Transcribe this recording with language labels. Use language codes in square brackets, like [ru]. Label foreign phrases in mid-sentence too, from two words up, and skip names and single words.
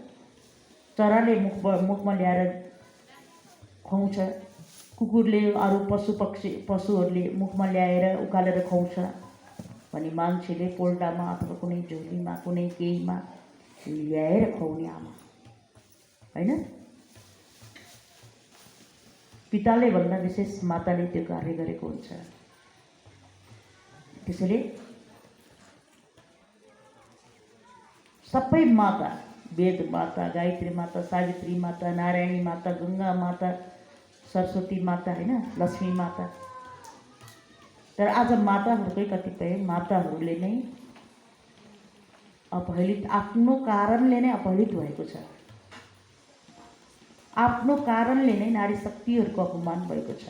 [ne] चराले मुखमा ल्याएर खुवाउँछ, कुकुरले अरू पशुहरूले मुखमा ल्याएर उकालेर खुवाउँछ भने मान्छेले पोल्टामा अथवा कुनै झोलीमा कुनै केहीमा ल्याएर खुवाउने आमा होइन। पिताले भन्दा विशेष माताले त्यो कार्य गरेको हुन्छ। त्यसैले सबै माता, वेद माता, गायत्री माता, सावित्री माता, नारायणी माता, गङ्गा माता, सरस्वती माता, होइन, लक्ष्मी माता। तर आज माताहरूकै कतिपय माताहरूले नै अपहेलित, आफ्नो कारणले नै अपहेलित भएको छ। आफ्नो कारणले नै नारी शक्तिहरूको अपमान भएको छ।